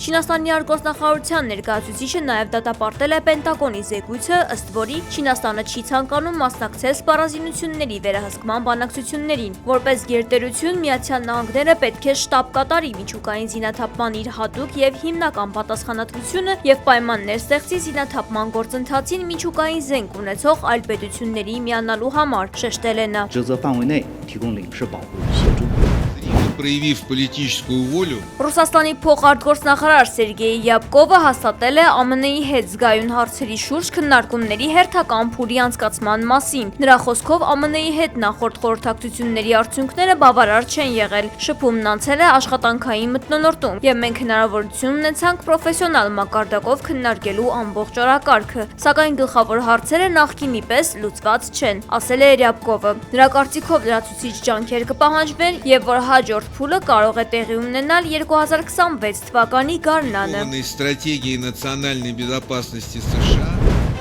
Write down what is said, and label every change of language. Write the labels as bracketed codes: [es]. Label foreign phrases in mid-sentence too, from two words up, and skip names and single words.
[hy] Չինաստանի արտգործնախարարության ներկայացուցիչը նաեւ դատապարտել է Պենտագոնի զեկույցը, ըստ որի Չինաստանը չի ցանկանում մասնակցել սպառազինությունների վերահսկման բանակցություններին։ Որպես գերտերություն Միացյալ Նահանգները պետք է շտաբ կատարի միջուկային զինաթափման իր հատուկ եւ հիմնական պատասխանատվությունը եւ պայմաններ ստեղծի զինաթափման գործընթացին միջուկային զենք ունեցող այլ պետությունների միանալու համար, շեշտել է նա. [zh] 职责范围内提供领事保护协助。 [ru] Проявив политическую волю, [hy] Ռուսաստանի փոխարտգործնախարար Սերգեյ Յապկովը հաստատել է ԱՄՆ-ի հետ զգայուն հարցերի շուրջ քննարկումների հերթական փուլի անցկացման մասին։ Նրա խոսքով ԱՄՆ-ի հետ նախորդ խորհրդակցությունների արդյունքները բավարար չեն եղել։ Շփումն անցել է աշխատանքային մթնոլորտում, եւ մենք հնարավորություն ունեցանք պրոֆեսիոնալ մակարդակով քննարկելու ամբողջ օրակարգը, սակայն գլխավոր հարցերը նախկինի պես լուծված չեն, ասել է Յապկովը։ Նրա կարծիքով լրացուցիչ ջանքեր կպահանջվեն եւ որ հաջորդ փուլը կարող է տեղի ունենալ 2026 թվականի գարնանը։ [ru] стратегии национальной безопасности США,